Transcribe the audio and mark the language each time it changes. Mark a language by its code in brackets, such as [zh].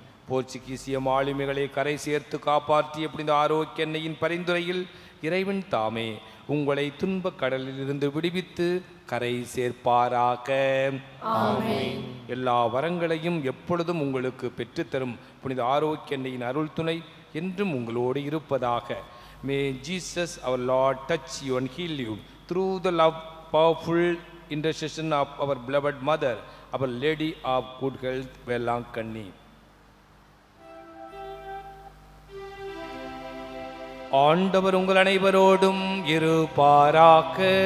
[ta] போர்ச்சுகீசிய மாலுமிகளை கரை சேர்த்து காப்பாற்றிய புனித ஆரோக்கியன்னையின் பரிந்துரையில் இறைவன் தாமே உங்களை துன்பக் கடலிலிருந்து விடுவித்து கரை சேர்ப்பாராக. எல்லா வரங்களையும் எப்பொழுதும் உங்களுக்கு பெற்றுத்தரும் புனித ஆரோக்கியன்னையின் அருள் துணை என்றும் உங்களோடு இருப்பதாக. [en] May Jesus our Lord touch you and heal you through the love powerful intercession of our beloved mother, our Lady of Good Health, Velankanni. [ta] ஆண்டவர் உங்கள் அனைவரோடும் இருப்பாராக.